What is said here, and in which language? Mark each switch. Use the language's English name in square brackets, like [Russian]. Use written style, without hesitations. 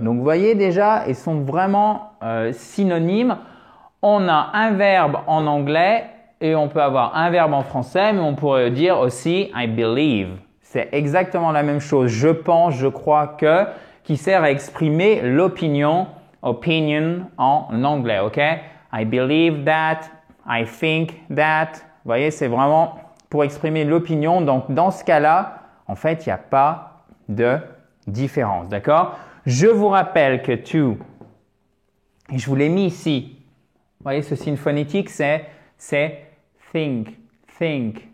[French] Donc, vous voyez déjà, ils sont vraiment synonymes. On a un verbe en anglais et on peut avoir un verbe en français, mais on pourrait dire aussi [English] I believe. [French] C'est exactement la même chose. Je pense, je crois que, qui sert à exprimer l'opinion, opinion en anglais, ok? I believe that, I think that. Vous voyez, c'est vraiment pour exprimer l'opinion. Donc, dans ce cas-là, en fait, il n'y a pas de différence, d'accord? Je vous rappelle que to, et je vous l'ai mis ici, vous voyez, ce signe phonétique, c'est think, think.